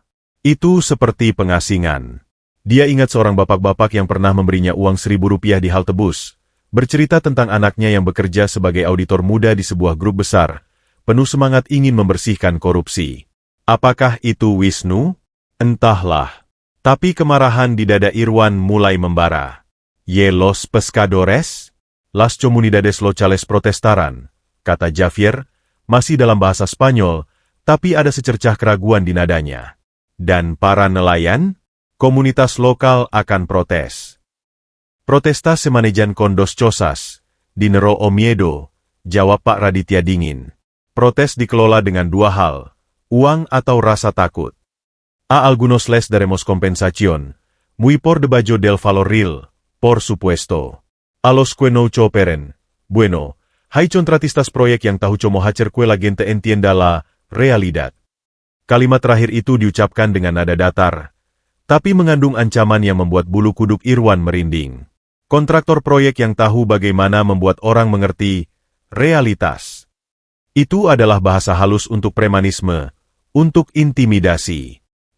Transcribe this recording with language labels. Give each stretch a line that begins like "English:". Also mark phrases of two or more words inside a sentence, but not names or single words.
Indonesian: Itu seperti pengasingan. Dia ingat seorang bapak-bapak yang pernah memberinya uang Rp1.000 di halte bus, bercerita tentang anaknya yang bekerja sebagai auditor muda di sebuah grup besar, penuh semangat ingin membersihkan korupsi. Apakah itu Wisnu? Entahlah. Tapi kemarahan di dada Irwan mulai membara.
Spanish: Ye los pescadores? Las comunidades locales protestaran,
Indonesian: kata Javier, masih dalam bahasa Spanyol, tapi ada secercah keraguan di nadanya. Dan para nelayan? Komunitas lokal akan protes.
Spanish: Protesta se manejan con dos cosas, dinero o miedo,
Indonesian: jawab Pak Raditya dingin. Protes dikelola dengan dua hal, uang atau rasa takut.
Spanish: A algunos les daremos compensación, muy por debajo del valor real, por supuesto. A los que no cooperen, bueno, hay contratistas
Indonesian: proyek yang tahu
Spanish: cómo hacer que la gente entienda la realidad.
Indonesian: Kalimat terakhir itu diucapkan dengan nada datar, tapi mengandung ancaman yang membuat bulu kuduk Irwan merinding. Kontraktor proyek yang tahu bagaimana membuat orang mengerti realitas. Itu adalah bahasa halus untuk premanisme, untuk intimidasi.